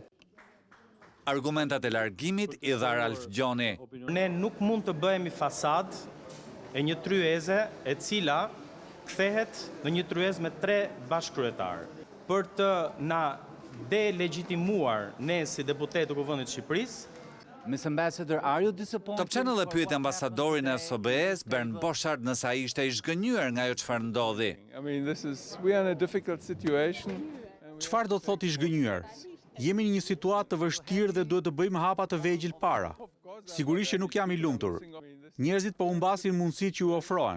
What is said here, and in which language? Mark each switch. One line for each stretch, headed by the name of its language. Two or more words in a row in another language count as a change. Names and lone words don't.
Albanian: Argumentat e largimit i dha Ralf Gjoni. Ne nuk mund të bëhemi fasad e një tryeze e cila kthehet në një tryezë me 3 bashkëkryetar. Për të na delegitimuar ne si deputet të kuvendit të Shqipërisë.
English: Miss Ambassador, are you disappointed?
Albanian: Top Channel e pyet ambasadorin e OSBE-s Bernd Borchardt nëse ai ishte i zgënjur nga ajo çfarë ndodhi. Çfarë do të thotë i zgënjur? Jemi në një situatë të vështirë dhe duhet të bëjmë hapa të vegjël para. Sigurisht që nuk jam i lumtur. Njerëzit po humbasin mundësitë që u ofrohen.